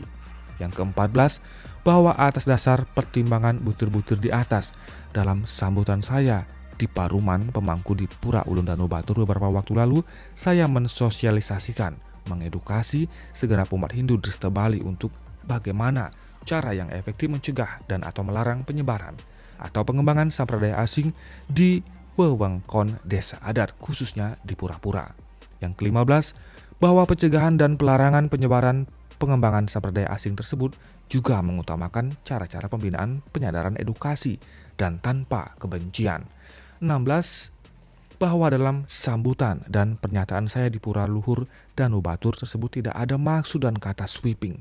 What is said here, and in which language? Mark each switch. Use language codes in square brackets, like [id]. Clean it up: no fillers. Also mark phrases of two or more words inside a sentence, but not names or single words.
[id] Yang ke-14, bahwa atas dasar pertimbangan butir-butir di atas, dalam sambutan saya di Paruman Pemangku di Pura Ulun Danau Batur beberapa waktu lalu, saya mensosialisasikan, mengedukasi segenap umat Hindu Dresta Bali untuk bagaimana cara yang efektif mencegah dan atau melarang penyebaran atau pengembangan sampradaya asing di wewengkon desa adat khususnya di Pura-Pura. Yang ke-15, bahwa pencegahan dan pelarangan penyebaran pengembangan sampradaya asing tersebut juga mengutamakan cara-cara pembinaan penyadaran edukasi dan tanpa kebencian. 16, bahwa dalam sambutan dan pernyataan saya di Pura Luhur Danau Batur tersebut tidak ada maksud dan kata sweeping.